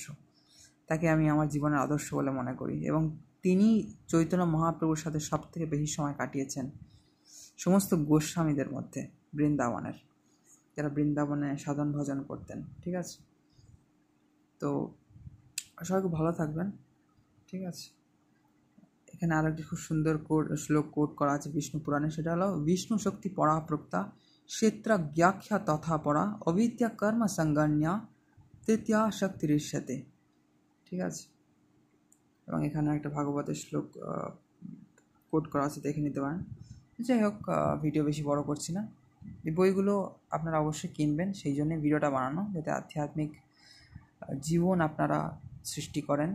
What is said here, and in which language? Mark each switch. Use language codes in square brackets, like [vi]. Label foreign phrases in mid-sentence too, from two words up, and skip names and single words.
[bn] তাকে আমি আমার জীবনের আদর্শ বলে মনে করি, এবং তিনি চৈতন্য মহাপ্রভুর সাথে সবথেকে বেশি সময় কাটিয়েছেন সমস্ত গোস্বামীদের মধ্যে বৃন্দাবনের, যারা বৃন্দাবনে সাধন ভজন করতেন। ঠিক আছে, তো সবাই খুব ভালো থাকবেন। ঠিক আছে, এখানে আরও একটি খুব সুন্দর শ্লোক কোট করা আছে বিষ্ণু পুরাণে, সেটা হলো [sa] বিষ্ণু শক্তি পরাপ্রোক্তা क्षेत्र व्याख्या तथा परा अविद्या कर्म संगण्या तृतीया शक्ति ऋष्यते। [bn] ঠিক আছে, এবং এখানে একটা ভাগবতের শ্লোক কোট করা আছে, দেখে নিতে পারেন। যাই হোক, ভিডিও বেশি বড় করছি না। এই বইগুলো আপনারা অবশ্যই কিনবেন, সেই জন্য ভিডিওটা বানানো, যাতে আধ্যাত্মিক জীবন আপনারা সৃষ্টি করেন।